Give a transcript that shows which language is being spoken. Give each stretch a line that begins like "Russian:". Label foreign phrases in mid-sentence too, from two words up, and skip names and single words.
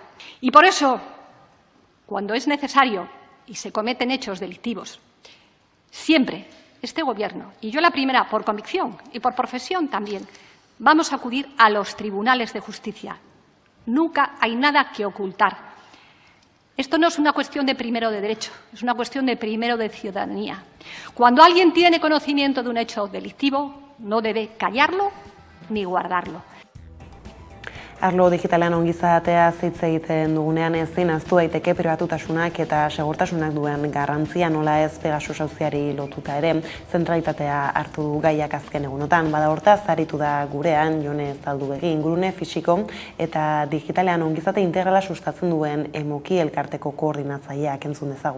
Spanish: Y por eso, cuando es necesario y se cometen hechos delictivos, siempre este Gobierno, y yo la primera por convicción y por profesión también, vamos a acudir a los tribunales de justicia. Nunca hay nada que ocultar. Esto no es una cuestión de primero de derecho, es una cuestión de primero de ciudadanía. Cuando alguien tiene conocimiento de un hecho delictivo, no debe callarlo ni guardarlo.
Basque: Arlo digitalean ongizatea hitz egiten dugunean ezin ahaztu daiteke pribatutasunak eta segurtasunak duen garrantzia, nola ez Pegasus auziari lotuta ere, zentralitatea hartu du gaiak azken egunotan. Bada hortaz, aritu da gurean Jone Zaldubegi, ingurune fisiko eta digitalean ongizate integrala sustatzen duen Emoki elkarteko koordinatzaileak entzun dezagun.